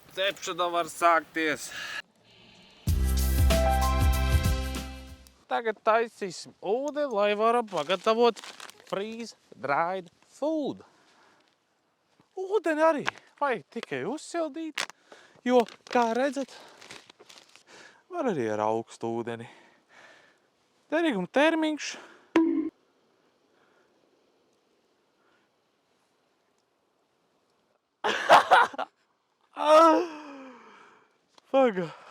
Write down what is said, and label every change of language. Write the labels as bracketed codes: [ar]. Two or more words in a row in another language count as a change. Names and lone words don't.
[lv] Cepšana var sākties. Tagad taisīsim ūdeni, lai varam pagatavot [en] freeze-dried food. [lv] Ūdeni arī vajag tikai uzsildīt, jo, kā redzat, var arī ar augstu ūdeni. Derīguma termiņš Paga.